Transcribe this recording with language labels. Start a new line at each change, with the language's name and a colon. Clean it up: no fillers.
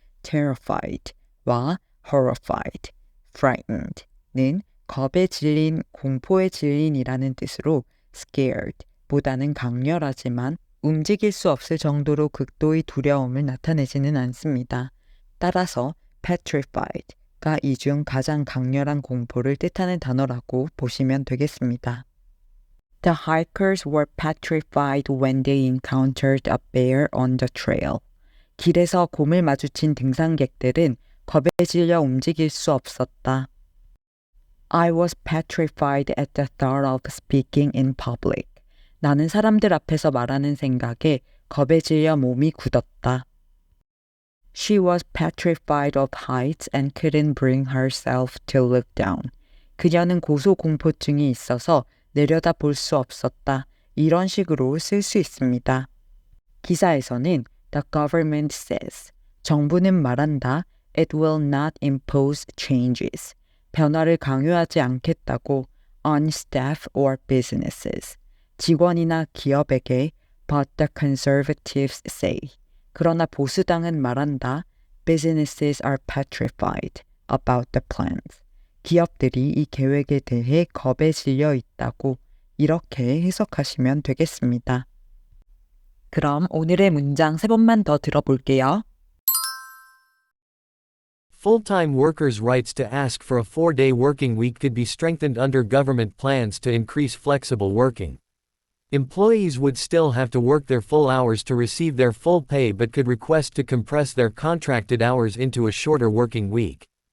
Korean: terrified와 horrified, frightened는 겁에 질린, 공포에 질린이라는 뜻으로 scared보다는 강렬하지만 움직일 수 없을 정도로 극도의 두려움을 나타내지는 않습니다. 따라서 petrified가 이 중 가장 강렬한 공포를 뜻하는 단어라고 보시면 되겠습니다.
English: The hikers were petrified when they encountered a bear on the trail.
Korean: 길에서 곰을 마주친 등산객들은 겁에 질려 움직일 수 없었다.
English: I was petrified at the thought of speaking in public.
Korean: 나는 사람들 앞에서 말하는 생각에 겁에 질려 몸이 굳었다.
English: She was petrified of heights and couldn't bring herself to look down.
Korean: 그녀는 고소공포증이 있어서 내려다 볼 수 없었다. 이런 식으로 쓸 수 있습니다. 기사에서는
English: The government says,
Korean: 정부는 말한다.
English: It will not impose changes.
Korean: 변화를 강요하지 않겠다고
English: on staff or businesses.
Korean: 직원이나 기업에게
English: but the conservatives say.
Korean: 그러나 보수당은 말한다.
English: Businesses are petrified about the plans.
Korean: 기업들이 이 계획에 대해 겁에 질려 있다고 이렇게 해석하시면 되겠습니다. 그럼 오늘의 문장 3번만 더 들어볼게요.
English: Full-time workers' rights to ask for a 4-day working week could be strengthened under government plans to increase flexible working. Employees would still have to work their full hours to receive their full pay but could request to compress their contracted hours into a shorter working week.